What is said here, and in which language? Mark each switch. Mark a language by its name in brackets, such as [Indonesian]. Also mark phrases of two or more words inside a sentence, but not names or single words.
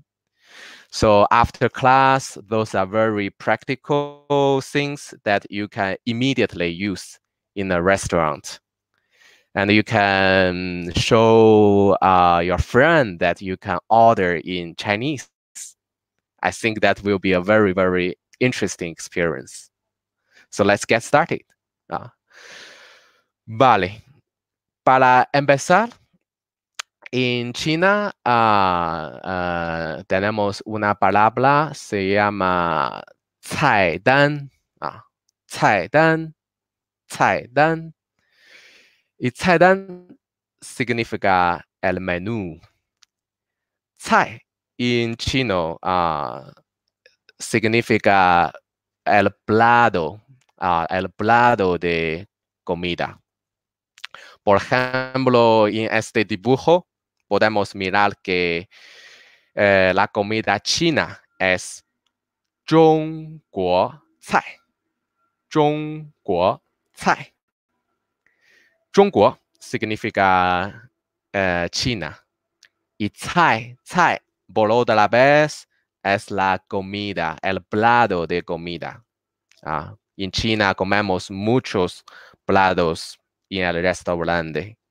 [English] So after class, those are very practical things that you can immediately use in a restaurant. And you can show your friend that you can order in Chinese. I think that will be a very, very interesting experience. So let's get started. [Spanish] Ah, vale. Para empezar, en China tenemos una palabra, se llama 菜单. [Chinese] 菜单, 菜单. [Spanish] Y 菜单 significa el menú. 菜 en chino significa el plato de comida. Por ejemplo, en este dibujo podemos mirar que la comida china es 中国菜. [Chinese] 中国菜. 中国 [Spanish] significa China. Y 菜 por otra vez es la comida, el plato de comida. En China comemos muchos platos en el restaurante.